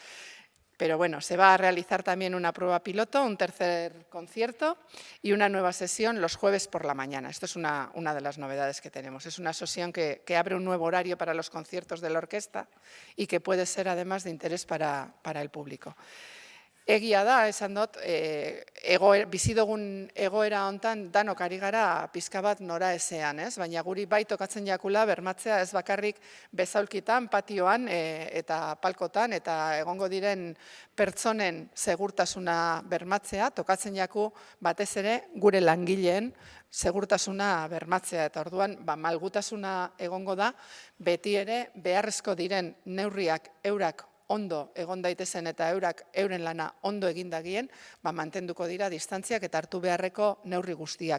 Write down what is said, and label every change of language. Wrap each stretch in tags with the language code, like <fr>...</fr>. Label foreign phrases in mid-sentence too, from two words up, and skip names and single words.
<es>Pero bueno, se va a realizar también una prueba piloto, un tercer concierto y una nueva sesión los jueves por la mañana. Esto es una de las novedades que tenemos. Es una sesión que abre un nuevo horario para los conciertos de la orquesta y que puede ser además de interés para el público.</es> <eu>Egia da, esan dut, bizi dugun egoera hontan danok ari gara pizka bat nora ezean, ez? Baina guri bai tokatzen jakula bermatzea ez bakarrik bezaulkitan, patioan eta palkotan eta egongo diren pertsonen segurtasuna bermatzea, tokatzen jaku batez ere gure langileen segurtasuna bermatzea eta orduan malgutasuna egongo da beti ere beharrezko diren neurriak eurak ondo egon daitezen eta euren lana ondo egindagien, mantenduko dira distantziak eta hartu beharreko neurri guztiak.</eu>